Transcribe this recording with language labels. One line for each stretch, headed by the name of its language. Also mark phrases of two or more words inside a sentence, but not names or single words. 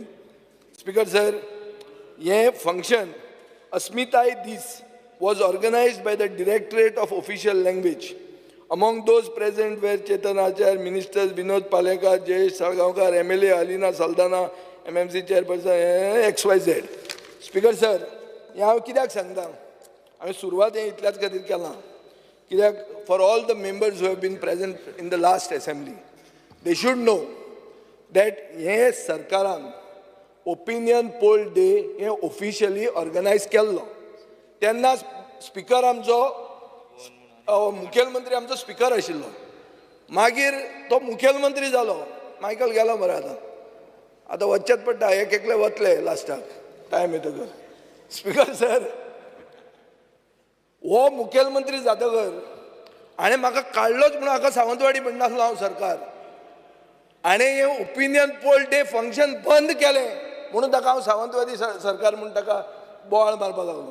English: Speaker sir, this function, Asmitai Dis, was organized by the Directorate of Official Language. Among those present were Chetan Achar, Ministers Vinod Palekar, Jayesh Salgaonkar, MLA Alina Saldana, MMC Chairperson, XYZ. Speaker sir,
Konkani: हांव कित्याक सांगता, हांवें सुरवात इतल्याच खातीर केलां कित्याक
English: for all the members who have been present in the last assembly, they should know that
Konkani: हे सरकारान
English: opinion poll day हे officially organize केल्लो.
Konkani: तेन्ना स्पीकर आमचो मुखेलमंत्री आमचो स्पीकर आशिल्लो, मागीर तो मुखेलमंत्री जालो, मायकल गेलो मरे आतां वचचेच पडटा, एक एकले वतले लास्टाक टायम येतकर. स्पीकर सर, हो मुखेलमंत्री जातकर हाणें म्हाका काडलोच म्हणून हाका सावंतवाडी म्हणनासलो हांव सरकार, हाणें हे
English: opinion poll day function
Konkani: बंद केलें म्हणून ताका हांव सावंतवादी सरकार म्हणून ताका बोवाळ मारपाक लागलो.